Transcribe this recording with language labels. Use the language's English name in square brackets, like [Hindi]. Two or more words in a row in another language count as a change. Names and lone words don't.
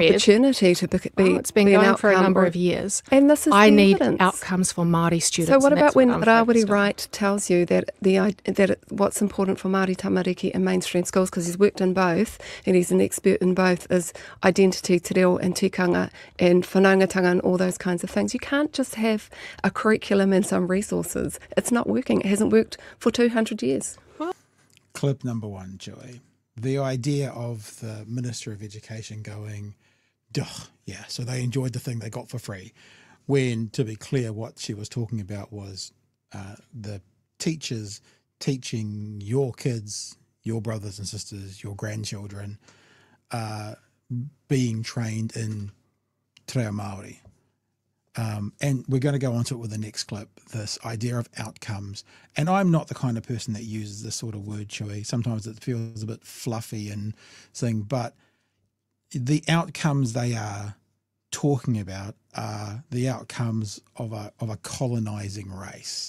[English] read? opportunity to be It's been be an going for a outcome number or- of years. And this is I the need evidence. outcomes for Māori students. So what and about that's when I'm Rawiri focused on. Wright tells you that what's important for Māori tamariki in mainstream schools, because he's worked in both and he's an expert in both, is identity, [Māori] te reo [English] and tikanga and whanaungatanga and all those kinds of things. You can't just have a curriculum and some resources. It's not working. It hasn't worked for 200 years. Clip number 1, Joey. The idea of the Minister of Education going, duh, yeah, so they enjoyed the thing they got for free. When, to be clear, what she was talking about was the teachers teaching your kids, your brothers and sisters, your grandchildren, being trained in [Māori] te reo Māori. [English] And we're going to go on to it with the next clip, this idea of outcomes. And I'm not the kind of person that uses this sort of word, Chewie. Sometimes it feels a bit fluffy and thing, but the outcomes they are talking about are the outcomes of a colonizing race.